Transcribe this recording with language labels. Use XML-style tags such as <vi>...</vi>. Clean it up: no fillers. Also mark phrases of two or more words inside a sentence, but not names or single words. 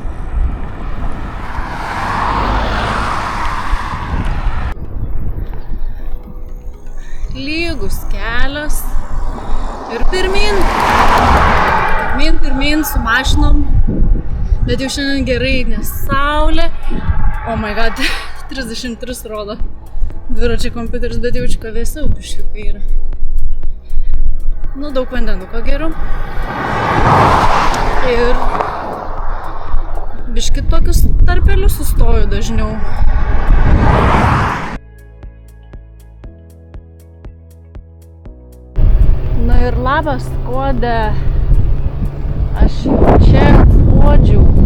<lt>Lygus kelias ir pirmyn su mašinom, bet jau šiandien gerai, nes saulė,</lt> <en>oh my god,</en> <lt>33 rodo dviračiai kompiuteris, bet jaučiu, kad vėsiau biškiukai yra. Nu, daug vandenuko geriu ir biški tokius tarpelius sustoju dažniau. Na ir labas, Skode, aš jau čia skuodžiau.</lt>